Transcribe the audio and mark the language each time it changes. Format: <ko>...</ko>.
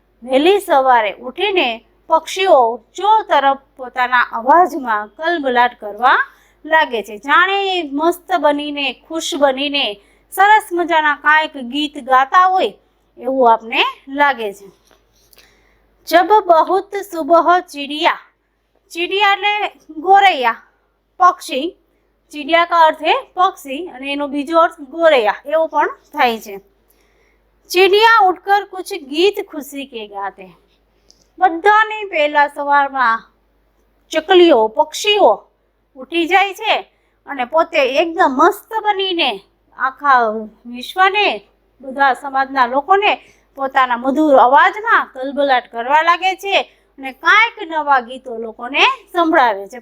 <gu>વહેલી સવારે ઉઠીને પક્ષીઓ ચારો તરફ પોતાના અવાજમાં કલબલાટ કરવા લાગે છે, જાણે મસ્ત બનીને, ખુશ બનીને સરસ મજાના કાંઈક ગીત ગાતા હોય એવું આપને લાગે છે।</gu> <hi>जब बहुत सुबह चिड़िया, चिड़िया</hi> <gu>એટલે ગોરૈયા, પક્ષી, ચીડિયા કા અર્થ હે પક્ષી અને એનો બીજો અર્થ ગોરૈયા એવો પણ થાય છે.</gu> <hi>ચીડિયા ઉઠકર કુછ ગીત ખુશી કે ગાતે.</hi> <gu>બધાની પહેલા સવારમાં ચકલીઓ, પક્ષીઓ ઉઠી જાય છે અને પોતે એકદમ મસ્ત બનીને આખા વિશ્વને, બધા સમાજના લોકોને પોતાના મધુર અવાજમાં કલબલાટ કરવા લાગે છે અને કાંઈક નવા ગીતો લોકોને સંભળાવે છે.</gu>